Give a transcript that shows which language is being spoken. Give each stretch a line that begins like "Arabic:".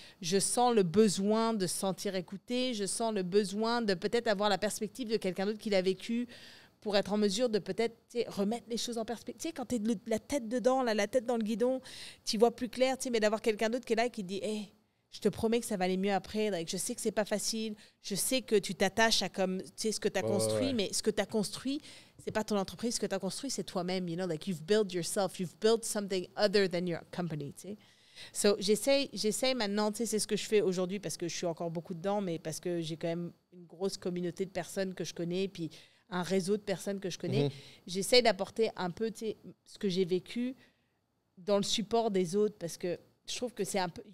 French: Je sens le besoin de se sentir écouté. Je sens le besoin de peut-être avoir la perspective de quelqu'un d'autre qui l'a vécu pour être en mesure de peut-être remettre les choses en perspective. Quand tu es la tête dedans, la tête dans le guidon, tu vois plus clair, mais d'avoir quelqu'un d'autre qui est là et qui te dit hey, je te promets que ça va aller mieux après. Like, je sais que c'est pas facile. Je sais que tu t'attaches à ce que tu as construit, mais ce que tu as construit, c'est pas ton entreprise. Ce que tu as construit, c'est toi-même.
English: You know, like you've built yourself. You've built something other than your company.
French: Tu sais. So, j'essaie maintenant, c'est ce que je fais aujourd'hui parce que je suis encore beaucoup dedans, mais parce que j'ai quand même une grosse communauté de personnes que je connais, puis un réseau de personnes que je connais. J'essaie d'apporter un peu ce que j'ai vécu dans le support des autres parce que je trouve que c'est un peu...